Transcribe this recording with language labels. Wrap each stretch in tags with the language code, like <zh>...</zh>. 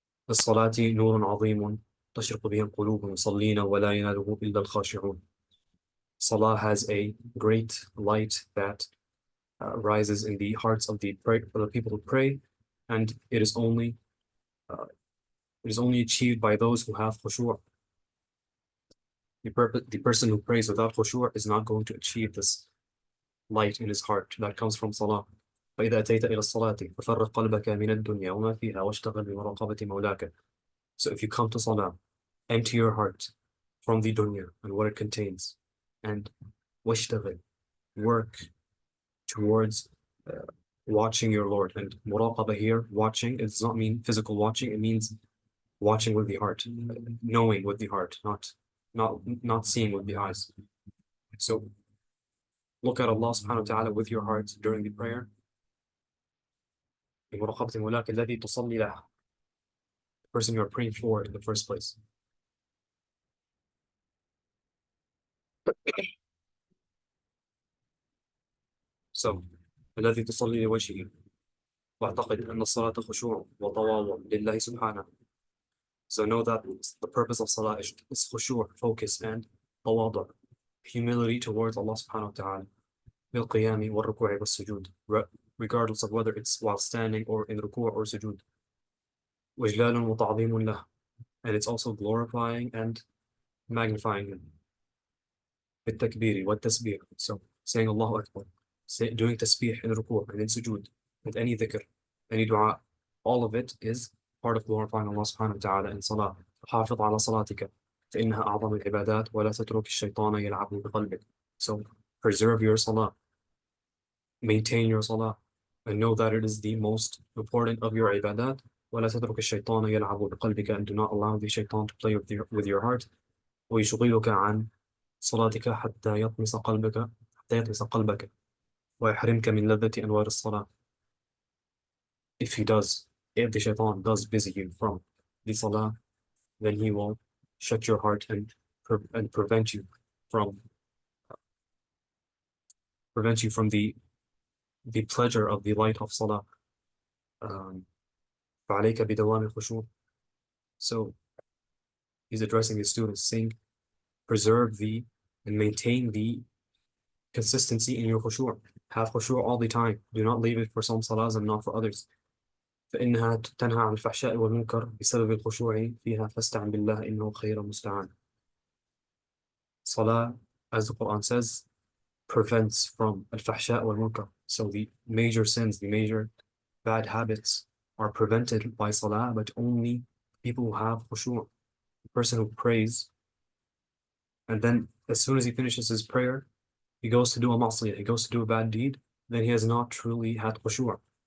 <ar>الصلاة نور عظيم تشرق به القلوب المصلين ولا يناله إلا الخاشعون.</ar> <en>Salah has a great light that rises in the hearts of the people who pray, and it is only achieved by those who have khushu'. The person who prays without khushu' is not going to achieve this light in his heart that comes from salah.</en> <ar>فإذا أتيت إلى الصلاة ففرق قلبك من الدنيا وما فيها واشتغل بمراقبة مولاك.</ar> <en>So if you come to Salah, empty your heart from the dunya and what it contains, and واشتغل, work towards watching your Lord. And muraqabah here, watching, it does not mean physical watching, it means watching with the heart, knowing with the heart, not seeing with the eyes. So look at Allah subhanahu wa ta'ala with your heart during the prayer.</en> <ar>بمراقبة مولاك الذي تصلي له,</ar> <en>the person you are praying for in the first place.</en> <ar>So الذي تصلي لوجهه, واعتقد أن الصلاة خشوع وتواضع لله سبحانه.</ar> <en>So know that the purpose of Salah is khushu', focus, and tawadhu', humility towards Allah subhanahu wa ta'ala,</en> <ar>بالقيام والركوع والسجود,</ar> <en>regardless of whether it's while standing or in ruku' or sujood.</en> <ar>وإجلال وتعظيم له,</ar> <en>and it's also glorifying and magnifying Him.</en> <ar>بالتكبير والتسبيح,</ar> <en>so saying Allahu Akbar, doing tasbih in ruku' and in sujood, with any dhikr, any dua, all of it is part of glorifying Allah subhanahu wa ta'ala in salah.</en> <ar>حافظ على صلاتك فإنها أعظم العبادات ولا تترك الشيطان يلعب بقلبك.</ar> <en>So preserve your salah, maintain your salah, and know that it is the most important of your ibadat.</en> <ar>ولا تترك الشيطان يلعب بقلبك,</ar> <en>and do not allow the shaitan to play with your heart.</en> <ar>ويشغلك عن صلاتك حتى يطمس قلبك ويحرمك من لذة أنوار الصلاة.</ar> <en>If the shaitan does busy you from the salah, then he will shut your heart and prevent you from the pleasure of the light of salah.</en> <ar>فعليك بدوام الخشوع.</ar> <en>So he's addressing his students, saying, preserve and maintain the consistency in your khushu'. Have khushu' all the time. Do not leave it for some salahs and not for others.</en> <ar>فإنها تنهى عن الفحشاء والمنكر بسبب الخشوع فيها فاستعن بالله إنه خير مستعان.</ar> <en>Salah, as the Quran says, prevents from al-fahsha wal-munkar. So the major sins, the major bad habits are prevented by salah, but only people who have khushu'. The person who prays, and then as soon as he finishes his prayer, he goes to do a ma'siyah, he goes to do a bad deed, then he has not truly had khushu'.</en>